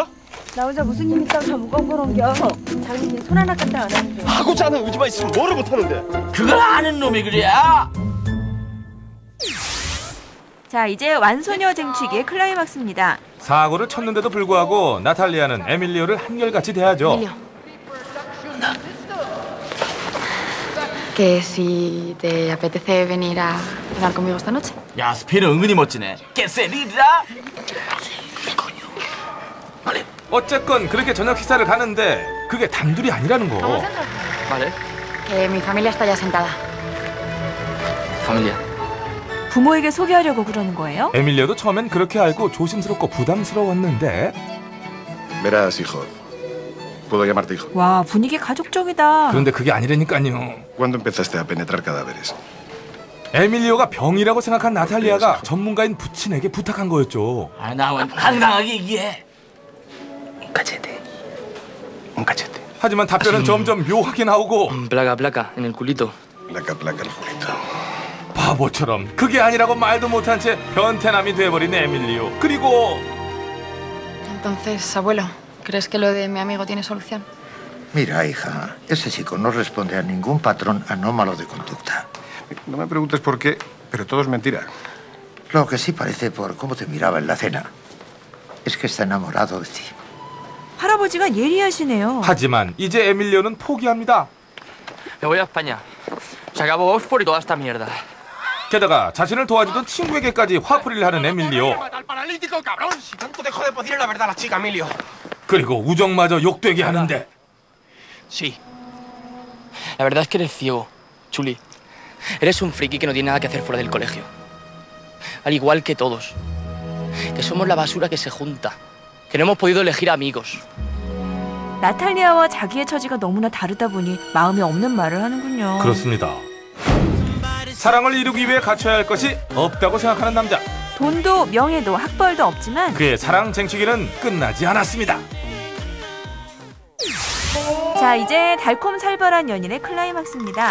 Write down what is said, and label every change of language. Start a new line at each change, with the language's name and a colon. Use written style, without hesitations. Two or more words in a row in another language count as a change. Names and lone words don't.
Korean: 나 혼자 무슨 일 있다고 다 무거운 걸 옮겨. 장인님 손 하나 까딱 안 하는데. 하고자 하는 의지만 있으면 뭐를 못하는데. 그걸 아는 놈이 그래. 자, 이제 완소녀 쟁취기의 클라이막스입니다. 사고를 쳤는데도 불구하고 나탈리아는 에밀리오를 한결같이 대하죠.
Spanish: Que si te apetece venir a cenar conmigo esta noche.
Korean: 야, 스피는 은근히 멋지네. 깨세리라. 어쨌건 그렇게 저녁 식사를 가는데 그게 단둘이 아니라는 거.
Spanish: Vale. Que mi familia está ya sentada. Familia.
Korean: 부모에게 소개하려고 그러는 거예요? 에밀리오도 처음엔 그렇게 알고 조심스럽고 부담스러웠는데.
Spanish: Verás, hijo. Puedo llamarte hijo.
Korean: 와, 분위기 가족적이다. 그런데 그게 아니라니까요.
Spanish: ¿Cuándo empezaste a penetrar cadáveres?
Korean: 에밀리오가 병이라고 생각한 나탈리아가 전문가인 부친에게 부탁한 거였죠. 아, 나원 당당하게 얘기해.
Spanish: Un cachete.
Korean: 하지만 답변은 점점 묘하게 나오고.
Spanish: Placa, placa, en el culito. Placa, placa, el culito.
Korean: 바보처럼 그게 아니라고 말도 못한 채 변태남이 돼버린 에밀리오. 그리고
Spanish: Entonces, abuelo, ¿crees que lo de mi amigo tiene solución? Mira, hija, ese chico no responde a ningún patrón anómalo de conducta. No me preguntes por qué, pero todo es mentira. Lo que sí parece por cómo te miraba en la cena es que está enamorado de ti.
Korean: 할아버지가 예리하시네요. 하지만 이제 에밀리오는 포기합니다.
Spanish: Me voy a España. Se acabó Oxford y toda esta mierda.
Korean: 게다가 자신을 도와주던 친구에게까지 화풀이를 하는 에밀리오. 그리고 우정마저 욕되게 하는데.
Spanish: Sí. La verdad es que eres ciego, Chuli. Eres un friki que no tiene nada que hacer fuera del colegio. Al igual que todos. Que somos la basura que se junta. Que no hemos podido elegir amigos.
Korean: 나탈리아와 자기의 처지가 너무나 다르다 보니 마음이 없는 말을 하는군요. 그렇습니다. 사랑을 이루기 위해 갖춰야 할 것이 없다고 생각하는 남자. 돈도 명예도 학벌도 없지만 그의 사랑 쟁취기는 끝나지 않았습니다. 자, 이제 달콤살벌한 연인의 클라이막스입니다.